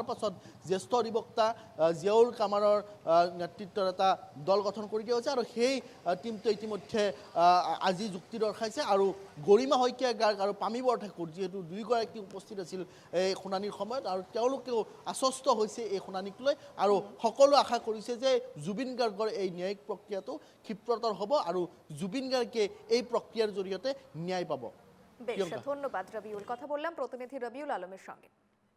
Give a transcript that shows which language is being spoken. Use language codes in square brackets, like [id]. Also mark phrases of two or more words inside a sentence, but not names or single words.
[as] পাছত জ্যেষ্ঠ অধিবক্তা জিয়াউল কামাৰৰ নেতৃত্বৰ এটা দল গঠন কৰি দিয়া হৈছে আৰু সেই টীমটোৱে ইতিমধ্যে আজি যুক্তি দৰ্শাইছে আৰু গৰিমা শইকীয়া গাৰ্গ আৰু পামী বৰঠাকুৰ যিহেতু দুয়োগৰাকী উপস্থিত আছিল এই শুনানিৰ সময়ত আৰু তেওঁলোকেও আশ্বস্ত হৈছে এই শুনানিক লৈ আৰু সকলো আশা কৰিছে যে জুবিন গাৰ্গৰ এই ন্যায়িক প্ৰক্ৰিয়াটো ক্ষিপ্ৰতৰ হ'ব আৰু জুবিন গাৰ্গে এই প্ৰক্ৰিয়াৰ জৰিয়তে ন্যায় পাব। [bn] বেশ ধন্যবাদ রবিউল। কথা বললাম প্রতিনিধি রবিউল আলমের সঙ্গে।